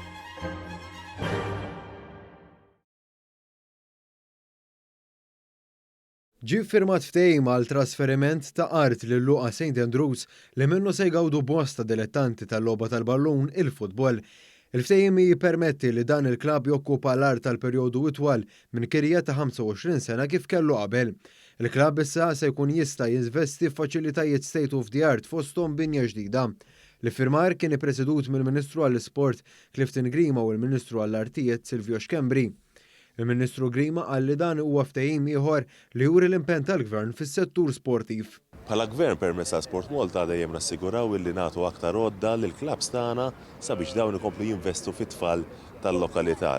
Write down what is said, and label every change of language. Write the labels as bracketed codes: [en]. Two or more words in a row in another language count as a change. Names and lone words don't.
[mt] Ġie firmat ftehim għal trasferiment ta' art lil luqa St. Andrews li minnu se jgawdu bosta dilettanti tal-logħba tal-ballun il-futbol. Il-ftehim jippermetti li dan il-klabb jokkupa l-art tal-perjodu itwal minn kirja ta' 25 sena kif kellu qabel. Il-klabb issa se jkun jista' jinvesti f'faċilitajiet [en] state of the art [mt] fosthom binja ġdida. L-iffirmar kien ippresedut mill-Ministru għall-Isport Clifton Grima u l-Ministru għall-Artijiet Silvio Xkembri. Il-Ministru Grima qal li dan huwa ftehim ieħor li juri l-impenn tal-Gvern fis-settur sportiv. Bħala Gvern permezz Sport Malta dejjem nassiguraw li nagħtu aktar għodda lil klabs tagħna sabiex dawn ikomplu jinvestu fit-tfal tal-lokalità.